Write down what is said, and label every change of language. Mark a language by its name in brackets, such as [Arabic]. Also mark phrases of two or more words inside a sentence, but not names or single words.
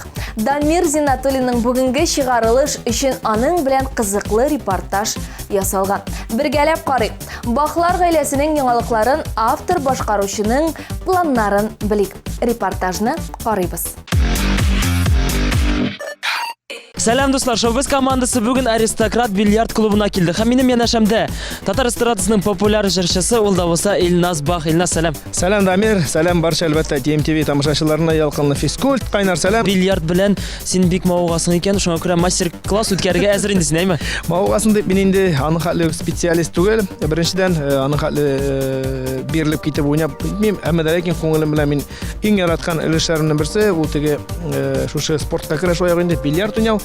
[Tatar] Дамир Зиннатуллинның бүгенге чыгарылыш өчен аның белән кызыклы репортаж ясалган. Бергәләп карыйк. Бахлар гаиләсенең яңалыкларын, автор башкаручының планнарын белик. Репортажны карыйбыз. Сәлам дуслар, шоу-біз командасы бүгін Аристократ бильярд клубына келді. Һәм минем янәшәмдә Татар эстрадасының популяр җырчысы ул да булса Илназ Бах. Илназ, сәлам. Сәлам Дамир, сәлам барча әлбәттә ТМТV тамашачыларына ялкынлы физкульт, кайнар сәлам. Бильярд белән син бик мавыгасың икән, шуңа күрә мастер-класс үткәрергә әзер инде, әйме? Мавыгасын дип мин инде аның хәтле специалист түгел. Беренчедән аның хәтле бирелеп китеп уйнап белмим, әмма дә ләкин күңелем белән мин иң яраткан өлешләремнең берсе ул теге шушы спортка кереш аягы инде бильярд уйнау.